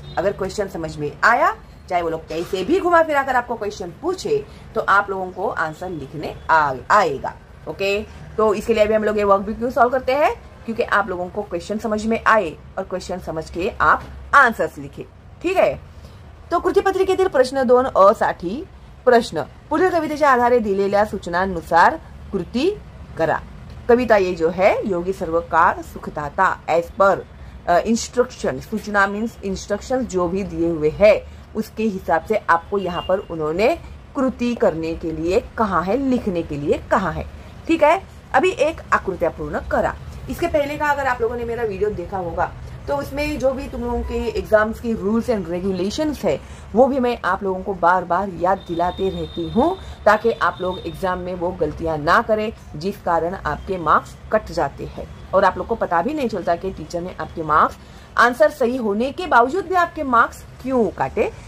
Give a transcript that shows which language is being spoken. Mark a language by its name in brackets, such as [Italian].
[Hindi] अगर क्वेश्चन समझ में आया, चाहे वो लोग कैसे भी घुमा फिरा कर आपको क्वेश्चन पूछे, तो आप लोगों को आंसर लिखने आएगा। ओके, तो इसके लिए अभी हम लोग ये वर्कबुक क्यों सॉल्व करते हैं, क्योंकि आप लोगों को क्वेश्चन समझ में आए और क्वेश्चन समझ के आप आंसर्स लिखे। [Marathi] ठीक है, तो कृतीपत्रिकेतील प्रश्न 2 अ साठी प्रश्न, पुढील कवितेच्या आधारे दिलेल्या सूचनांनुसार कृती करा। [Hindi] कविता ये जो है, योगी सर्व काळ सुखदाता, एज पर इंस्ट्रक्शन, सूचना मीन्स इंस्ट्रक्शन जो भी दिए हुए है उसके हिसाब से आपको यहाँ पर उन्होंने कृति करने के लिए कहा है, लिखने के लिए कहा है। ठीक है, अभी एक आकृतियां पूर्ण करा। इसके पहले का अगर आप लोगों ने मेरा वीडियो देखा होगा तो उसमें जो भी तुम लोगों के एग्जाम्स की रूल्स एंड रेगुलेशंस है, वो भी मैं आप लोगों को बार बार याद दिलाते रहती हूँ, ताकि आप लोग एग्जाम में वो गलतियां ना करें जिस कारण आपके मार्क्स कट जाते हैं और आप लोग को पता भी नहीं चलता कि टीचर ने आपके मार्क्स, आंसर सही होने के बावजूद भी आपके मार्क्स क्यों काटे।